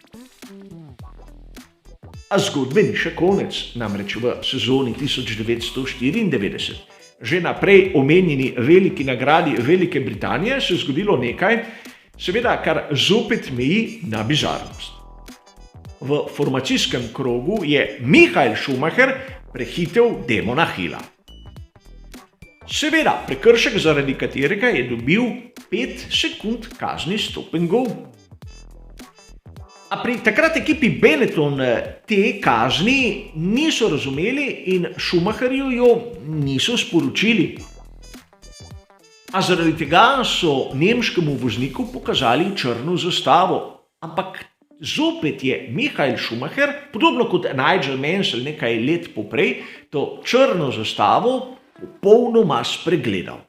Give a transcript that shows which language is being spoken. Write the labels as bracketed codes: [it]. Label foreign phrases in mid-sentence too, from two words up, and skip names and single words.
[sl] A zgodbe ni še konec, namreč v sezoni 1994, že na prej omenjeni veliki nagradi Velike Britanije se je zgodilo nekaj, seveda kar zopet meji na bizarnost. V formacijskem krogu je Michael Schumacher prehitel Damona Hilla. Seveda prekršek, zaradi katerega je dobil 5 sekund kazni [en] stop and go. [sl] A pri takrat ekipi Benetton te kazni niso razumeli in Schumacherju jo niso sporočili. A zaradi tega so nemškemu vozniku pokazali črno zastavo. Ampak zopet je Michael Schumacher, podobno kot Nigel Mansell nekaj let poprej, to črno zastavo popolnoma spregledal.